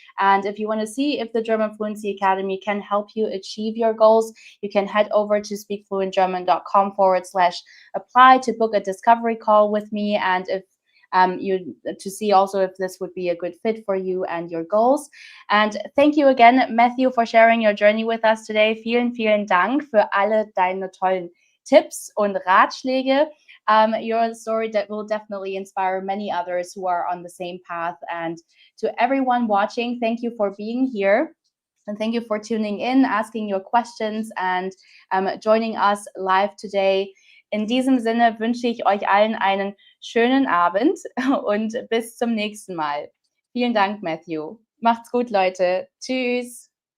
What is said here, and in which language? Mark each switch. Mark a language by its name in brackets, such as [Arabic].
[English] And if you want to see if the German Fluency Academy can help you achieve your goals, you can head over to speakfluentgerman.com/apply to book a discovery call with me. And if you to see also if this would be a good fit for you and your goals. And thank you again, Matthew, for sharing your journey with us today. [German] Vielen, vielen Dank für alle deine tollen Tipps und Ratschläge. [English] Your story that will definitely inspire many others who are on the same path. And to everyone watching, thank you for being here. And thank you for tuning in, asking your questions, and joining us live today. [German] In diesem Sinne wünsche ich euch allen einen schönen Abend und bis zum nächsten Mal. Vielen Dank, Matthew. Macht's gut, Leute. Tschüss.